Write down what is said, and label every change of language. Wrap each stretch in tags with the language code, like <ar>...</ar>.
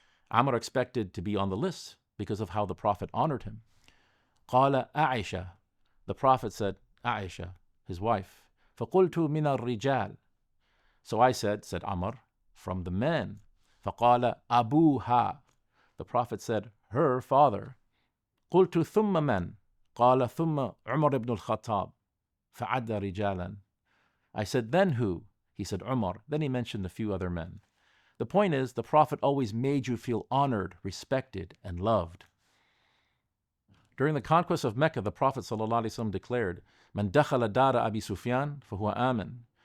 <en>Amr expected to be on the list because of how the Prophet honored him. Qala Aisha. The Prophet said, Aisha, his wife.</en> <ar>فَقُلْتُ مِنَ الرِّجَالِ.</ar> <en>So I said Amr, from the men.</en> <ar>فَقَالَ أَبُوهَا.</ar> <en>The Prophet said, her father.</en> <ar>قُلْتُ ثُمَّ مَنْ. قَالَ ثُمَّ عُمَرْ ibn al-Khattab.</ar> <en>فَعَدَّ رِجَالًا. I said, then who? He said, Umar. Then he mentioned a few other men. The point is, the Prophet always made you feel honored, respected, and loved. During the conquest of Mecca, the Prophet ﷺ declared, Man dakhala dara Abi Sufyan fahuwa amin.</en>